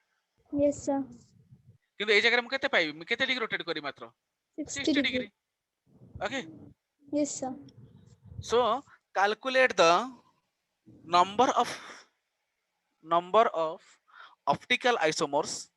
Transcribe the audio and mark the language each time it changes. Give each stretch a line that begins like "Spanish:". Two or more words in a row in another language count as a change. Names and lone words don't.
English: Yes, sir.
Odia: କିନ୍ତୁ ଏ ଜାଗା ହମ କେତେ ପାଇବେ କେତେ ଡିଗ୍ରୀ ରୋଟେଟ କରି ମାତ୍ର 60 ଡିଗ୍ରୀ okay
English: Yes, sir. so calculate the number of optical isomers